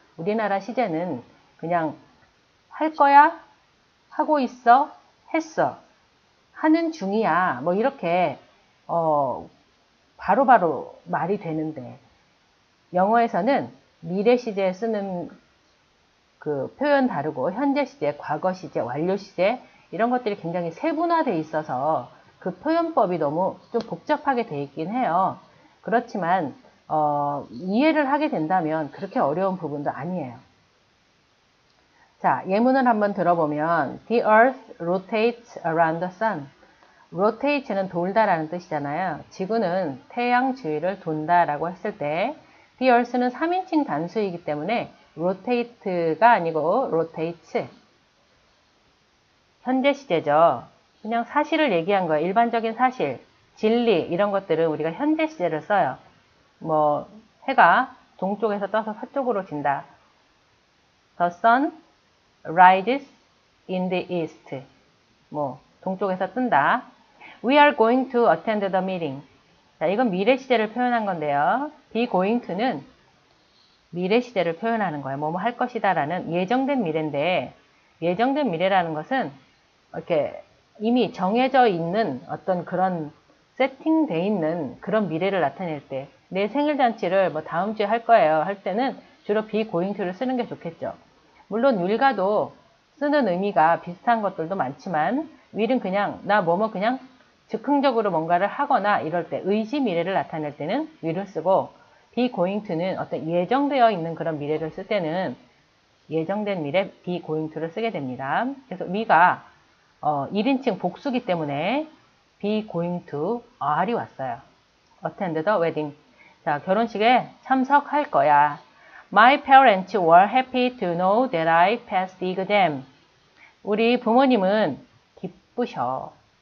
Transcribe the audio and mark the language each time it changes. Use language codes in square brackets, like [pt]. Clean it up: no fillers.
[ko] 우리나라 시제는 그냥 할 거야, 하고 있어, 했어, 하는 중이야 이렇게 바로바로 말이 되는데 영어에서는 미래 시제에 쓰는 그 표현 다르고 현재 시제, 과거 시제, 완료 시제 이런 것들이 굉장히 세분화되어 있어서 그 표현법이 너무 좀 복잡하게 되어 있긴 해요. 그렇지만 이해를 하게 된다면 그렇게 어려운 부분도 아니에요. 자, 예문을 한번 들어보면 [en] The earth rotates around the sun. [ko] rotate는 돌다라는 뜻이잖아요. 지구는 태양 주위를 돈다라고 했을 때 The earth는 3인칭 단수이기 때문에 rotate가 아니고 rotates. 현재 시제죠. 그냥 사실을 얘기한 거예요. 일반적인 사실, 진리 이런 것들은 우리가 현재 시제를 써요. 해가 동쪽에서 떠서 서쪽으로 진다. [en] The sun rises in the east. [ko] 동쪽에서 뜬다. [en] We are going to attend the meeting. [ko] 자, 이건 미래 시제를 표현한 건데요. be going to는 미래 시제를 표현하는 거예요. 할 것이다 라는 예정된 미래인데 예정된 미래라는 것은 이렇게 이미 정해져 있는 어떤 그런 세팅돼 있는 그런 미래를 나타낼 때, 내 생일 잔치를 뭐 다음 주에 할 거예요 할 때는 주로 be going to를 쓰는 게 좋겠죠. 물론 will가도 쓰는 의미가 비슷한 것들도 많지만 will은 그냥 나 뭐뭐 그냥 즉흥적으로 뭔가를 하거나 이럴 때 의지 미래를 나타낼 때는 will을 쓰고, be going to는 어떤 예정되어 있는 그런 미래를 쓸 때는 예정된 미래 be going to를 쓰게 됩니다. 그래서 we가 1인칭 복수기 때문에 be going to are이 왔어요. [en] attend the wedding. [ko] 자, 결혼식에 참석할 거야. [en] My parents were happy to know that I passed the exam. [ko] 우리 부모님은 기쁘셨어.